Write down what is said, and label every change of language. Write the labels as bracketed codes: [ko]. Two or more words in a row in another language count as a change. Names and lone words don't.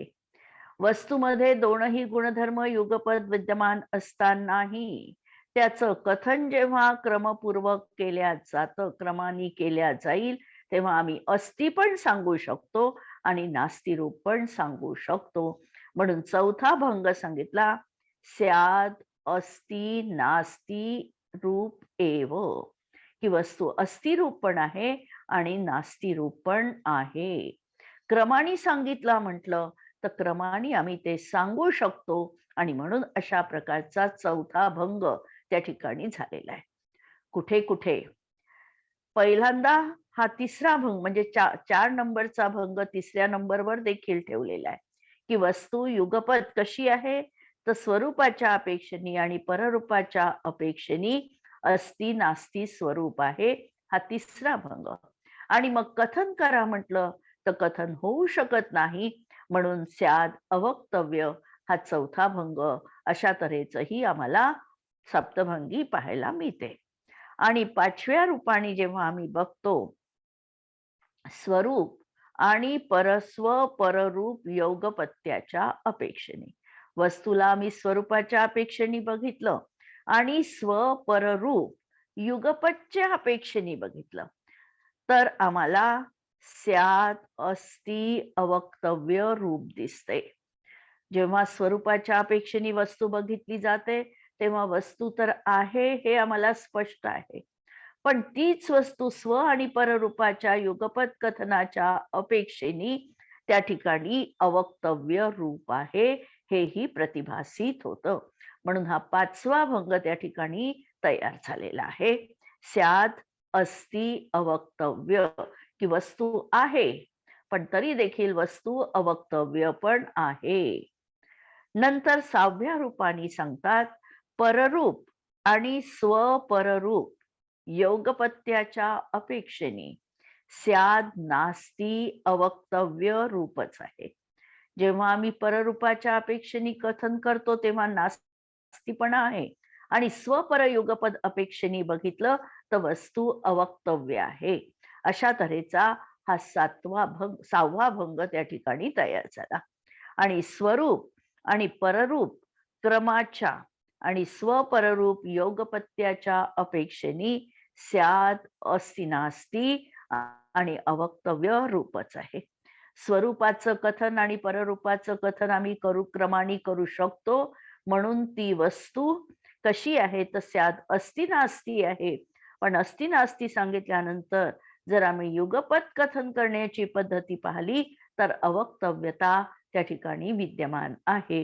[mr] वस्तूमध्ये दोनही गुणधर्म युगपद विद्यमान असतानाही त्याचं कथन जेव्हा क्रमपूर्वक केल्या जातं, क्रमाने केल्या जाईल, तेव्हा आम्ही अस्ति पण सांगू शकतो आणि नास्तिरूप पण सांगू शकतो. म्हणून चौथा भंग सांगितला, [sa] स्याद अस्ति नास्ति रूप एव, [mr] की वस्तू अस्थिरूप पण आहे आणि नास्तिरूप पण आहे. क्रमाने सांगितला म्हटलं तर क्रमाने आम्ही ते सांगू शकतो आणि म्हणून अशा प्रकारचा चौथा भंग त्या ठिकाणी झालेला आहे. कुठे कुठे पहिल्यांदा हा तिसरा भंग म्हणजे चार नंबरचा भंग तिसऱ्या नंबरवर देखील ठेवलेला आहे, की वस्तू युगपद कशी आहे, तर स्वरूपाच्या अपेक्षेने आणि पररूपाच्या अपेक्षेने अस्ति नास्ति स्वरूप आहे. हा तिसरा भंग. आणि मग कथन करा म्हटलं तर कथन होऊ शकत नाही. म्हणून [sa] स्याद अवक्तव्य [mr] हा चौथा भंग. अशा तऱ्हेचंही आम्हाला सप्तभंगी पाहायला मिळते. आणि पाचव्या रूपाने जेव्हा आम्ही बघतो, स्वरूप आणि परस्व पररूप योगपत्याच्या अपेक्षेने, वस्तूला आम्ही स्वरूपाच्या अपेक्षेने बघितलं आणि स्वपररूप युगपतच्या अपेक्षेने बघितलं, तर आम्हाला [sa] स्याद अस्ति अवक्तव्य [mr] रूप दिसते. जेव्हा स्वरूपाच्या अपेक्षेने वस्तू बघितली जाते तेव्हा वस्तू तर आहे हे आम्हाला स्पष्ट आहे, पण तीच वस्तू स्व आणि पररूपाच्या युगपत कथनाच्या अपेक्षेने त्या ठिकाणी अवक्तव्य रूप आहे हेही प्रतिभासित होतं. म्हणून हा 5वा भंग त्या ठिकाणी तयार झालेला आहे. [sa] स्याद अस्ति अवक्तव्य, [mr] की वस्तू आहे पण तरी देखील वस्तू अवक्तव्य पण आहे. नंतर 6व्या रूपाने सांगतात पररूप आणि स्वपररूप योगपत्याच्या अपेक्षेने [sa] स्याद नास्ती अवक्तव्य [mr] रूपच आहे. जेव्हा आम्ही पररूपाच्या अपेक्षेने कथन करतो तेव्हा नास्तीपणा आहे, आणि स्वपरयुगपद अपेक्षेने बघितलं तर वस्तू अवक्तव्य आहे. अशा तऱ्हेचा हा 6वा भंग त्या ठिकाणी तयार झाला. आणि स्वरूप आणि पररूप क्रमाच्या आणि स्वपररूप योगपत्याच्या अपेक्षेने [sa] स्याद अस्ति नास्ती [mr] आणि अवक्तव्य रूपच आहे. स्वरूपाचं कथन आणि पररूपाचं कथन आम्ही क्रमाने करू शकतो, म्हणून ती वस्तू कशी आहे तर [sa] स्याद अस्ति नास्ती [mr] आहे. पण अस्ति नास्ती सांगितल्यानंतर जर आम्ही युगपत कथन करण्याची पद्धती पाहिली तर अवक्तव्यता त्या ठिकाणी विद्यमान आहे.